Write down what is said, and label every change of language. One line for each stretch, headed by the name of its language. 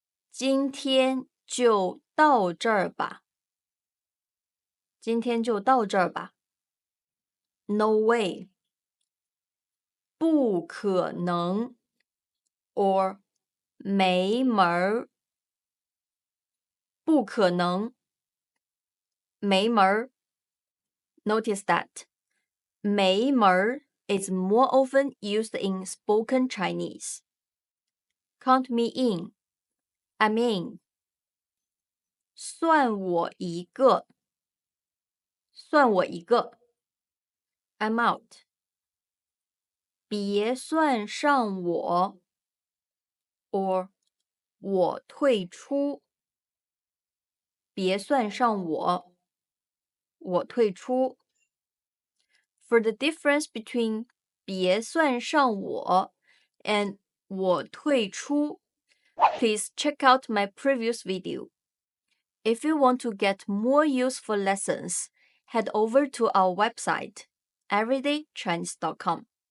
Chinese: 今天就到这儿吧，今天就到这儿吧。
English: No way.
Chinese: 不可能 or 没门儿，不可能，没门儿。
English: Notice that 没门儿 is more often used in spoken Chinese. Count me in. I'm in.
Chinese: 算我一个，算我一个。
English: I'm out.
Chinese: 别算上我 or 我退出，别算上我，我退出。
English: For the difference between
Chinese: 别算上我
English: and
Chinese: 我退出,
English: please check out my previous video. If you want to get more useful lessons, head over to our website, everydaychinese.com.